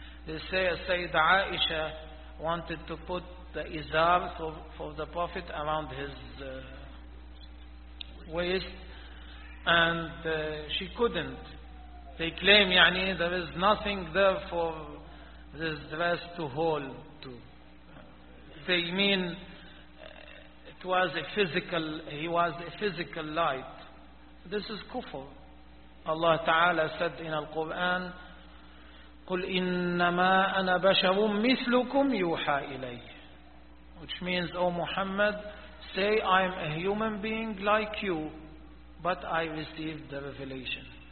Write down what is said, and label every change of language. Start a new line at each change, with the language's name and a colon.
English: They say Sayyidah Aisha wanted to put the izar for the Prophet around his waist, and she couldn't. They claim, yani, there is nothing there for this dress to hold to. They mean it was a physical, he was a physical light. This is kufr. Allah Ta'ala said in Al-Quran,
Arabic: قُلْ إِنَّمَا أَنَا بَشَرٌ مِثْلُكُمْ يُوحَى إِلَيْهِ.
English: Which means, O Muhammad, say, I am a human being like you, but I received the revelation.